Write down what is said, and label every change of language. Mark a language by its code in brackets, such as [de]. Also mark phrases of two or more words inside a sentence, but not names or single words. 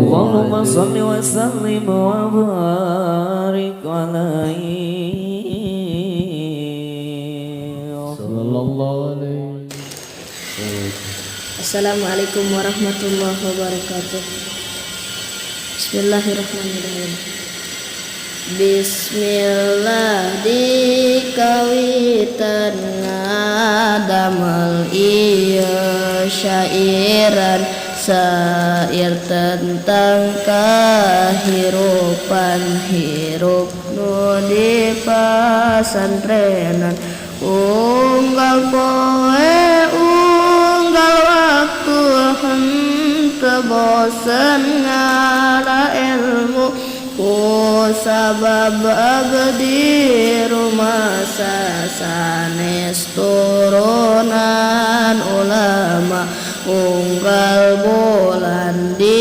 [ar] اللهم صل وسلم وبارك عليه صلى الله عليه. السلام عليكم ورحمة الله وبركاته. بسم الله الرحمن الرحيم. [su] Bismillah dikawitan ngadamel ieu syairan sair tentang kahirupan hirup nu di pasantrenan unggal poe unggal waktu henteu bosen ngara ilmu ku sabab abdi rumah sanes turunan ulama unggal bulan